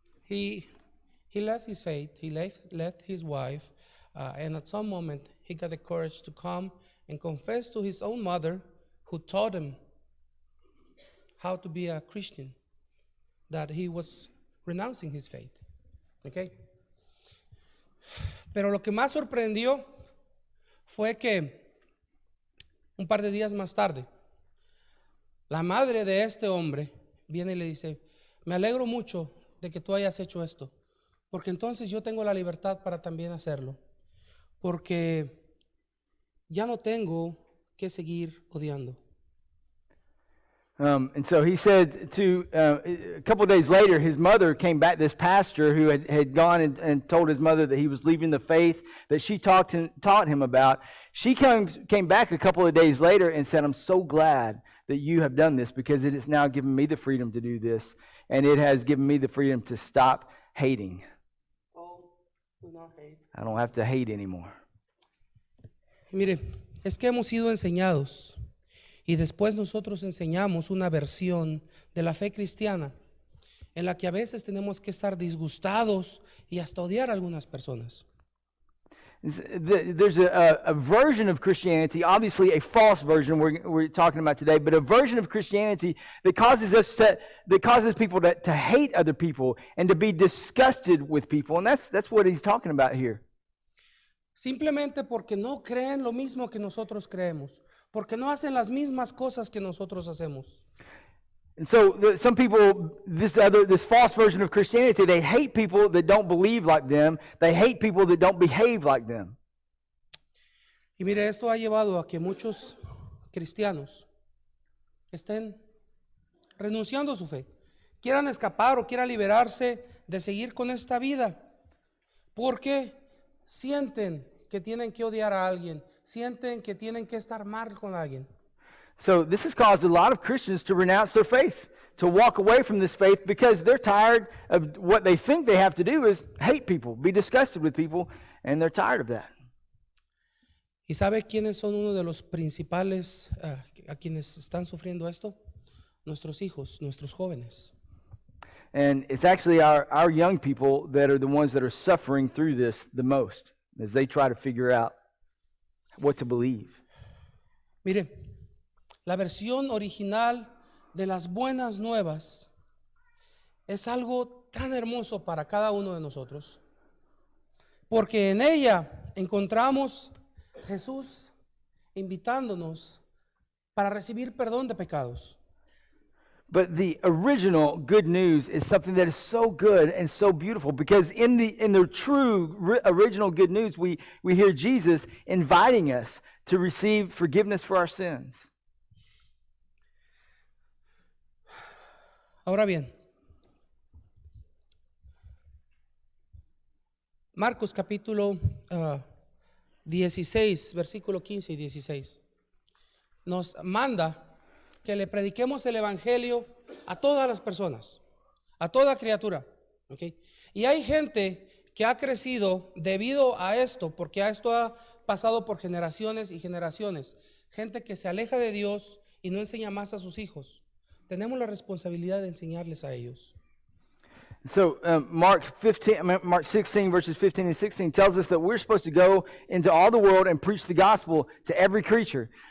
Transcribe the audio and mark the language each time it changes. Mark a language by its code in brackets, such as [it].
[en] He left his faith, he left his wife, and at some moment he got the courage to come and confess to his own mother, who taught him how to be a Christian, that he was renouncing his faith. Okay? [es] Pero lo que más sorprendió fue que un par de días más tarde, la madre de este hombre viene y le dice, me alegro mucho de que tú hayas hecho esto, porque entonces yo tengo la libertad para también hacerlo, porque ya no tengo que seguir odiando. [en] And so he said a couple of days later, his mother came back, this pastor who had gone and told his mother that he was leaving the faith that she taught him about. She came back a couple of days later and said, I'm so glad that you have done this, because it has now given me the freedom to do this, and it has given me the freedom to stop hating. Oh, do not hate. I don't have to hate anymore. [es] Mire, es que hemos sido enseñados y después nosotros enseñamos una versión de la fe cristiana en la que a veces tenemos que estar disgustados y hasta odiar a algunas personas. [en] There's a version of Christianity, obviously a false version we're talking about today, but a version of Christianity that causes people to hate other people and to be disgusted with people, and that's what he's talking about here. [es] Simplemente porque no creen lo mismo que nosotros creemos, porque no hacen las mismas cosas que nosotros hacemos. [en] And so some people, this false version of Christianity, they hate people that don't believe like them. They hate people that don't behave like them. [es] Y mire, esto ha llevado a que muchos cristianos estén renunciando a su fe, quieran escapar o quieran liberarse de seguir con esta vida, porque sienten que tienen que odiar a alguien, sienten que tienen que estar mal con alguien. [en] So this has caused a lot of Christians to renounce their faith, to walk away from this faith, because they're tired of what they think they have to do is hate people, be disgusted with people, and they're tired of that. [es] ¿Y sabe quiénes son uno de los principales a quienes están sufriendo esto? Nuestros hijos, nuestros jóvenes. [en] And it's actually our young people that are the ones that are suffering through this the most, as they try to figure out what to believe. [es] Mire, la versión original de las buenas nuevas es algo tan hermoso para cada uno de nosotros, porque en ella encontramos Jesús invitándonos para recibir perdón de pecados. [en] But the original good news is something that is so good and so beautiful, because in the true original good news, we hear Jesus inviting us to receive forgiveness for our sins. [es] Ahora bien, Marcos capítulo 16, versículo 15 y 16, nos manda que le prediquemos el evangelio a todas las personas, a toda criatura. ¿Okay? Y hay gente que ha crecido debido a esto, porque a esto ha pasado por generaciones y generaciones. Gente que se aleja de Dios y no enseña más a sus hijos. Tenemos la responsabilidad de enseñarles a ellos. [en] So Mark 16, verses 15 and 16 tells us that we're supposed to go into all the world and preach the gospel to every creature.